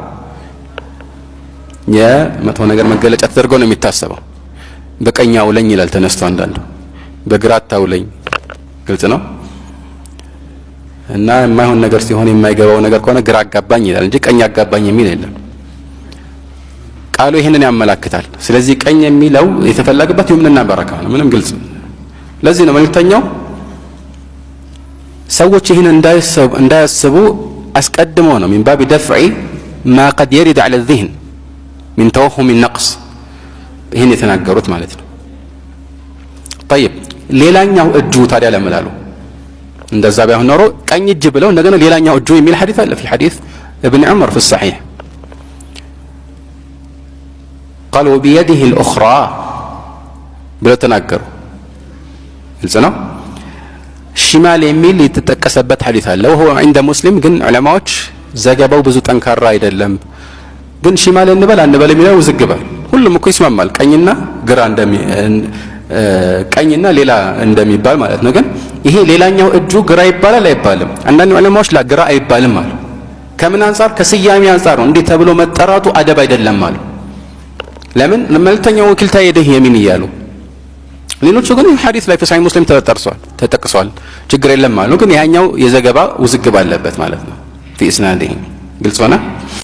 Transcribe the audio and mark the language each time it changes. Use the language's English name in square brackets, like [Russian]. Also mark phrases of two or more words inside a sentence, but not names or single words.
[Amharic] የመጥፎ ነገር መገለጫ ተደርጎ ነው የሚታሰበው በቀኛው ለኝ ይላል ተነስቶ አንዳንዱ በግራታው ለኝ ግልጽ ነው እና የማይሆን ነገር ሲሆን የማይገባው ነገር ከሆነ ግራ አጋባኝ ይላል እንጂ ቀኝ አጋባኝ የሚል የለም ቃሉ ይሄንን ያመላክታል ስለዚህ ቀኝ የሚለው የተፈለገበት ይሁንና በረካ ነው ምንም ግልጽ ለዚህ ነው መልእክተኛው ሰዎች ይሄን እንዳያስቡ አስቀድሞ ነው [Arabic] من باب دفع ما قد يرد على الذهن من توهم النقص [Amharic] ይሄን የተናገሩት ማለት ነው طيب ሌላኛው እጁ ታዲያ ለምላሉ እንደዛ ባይሆን ኖሮ ቀኝ እጅ ብለው እንደገና ሌላኛው እጁ የሚል ሐዲስ አለ [Arabic] في حديث ابن عمر في الصحيح قال وبيده الاخرى [Amharic] ብለው ተናገሩ ግልጽ ነው ሽማል የሚል የተጠቀሰበት ሐዲስ አለ [Arabic] وهو عند مسلم [Amharic] ግን ዑለማዎች ዘገባው ብዙ ጠንካራ አይደለም ግን ሽማል እንበል አንበል የሚለው ዝግባል ሁሉም እኮ ይስማማል ቀኝና ግራ ቀኝና ሌላ እንደሚባል ማለት ነው ግን ይሄ ሌላኛው እጁ ግራ ይባላል አይባልም አንዳንድ ዑለማዎች ግራ አይባልም አሉ ከምን አንፃር ከስያሜ አንፃር ነው እንዴ ተብሎ መጠራቱ አደብ አይደለም አሉ ለምን መልእክተኛው [Arabic] كلتا يديه يمين [Amharic] ይያሉ ሌሎቹ ግን ሐዲስ ላይ [Arabic] في صحيح مسلم [Amharic] ተጠቅሷል ችግር የለም አሉ ግን ያኛው የዘገባ ውዝግብ አለበት ማለት ነው [Arabic] في اسناده [Amharic] ግልጽ ሆነ